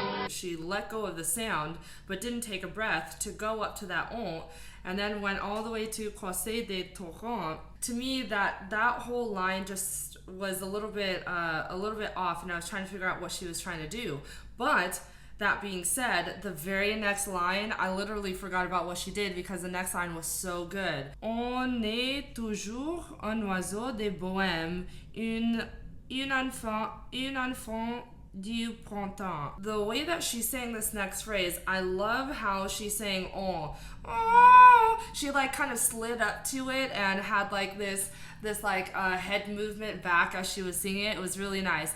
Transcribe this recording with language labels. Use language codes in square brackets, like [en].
[en] She let go of the sound, but didn't take a breath to go up to that "on," and then went all the way to [fr] "Croisé des torrents." [en] To me, that whole line just was a little bit off, and I was trying to figure out what she was trying to do. But that being said, the very next line, I literally forgot about what she did because the next line was so good. [fr] On est toujours un oiseau de bohème, un enfant du printemps. [en] The way that she sang this next phrase, I love how she sang "oh." She like kind of slid up to it and had like this head movement back as she was singing it. It was really nice.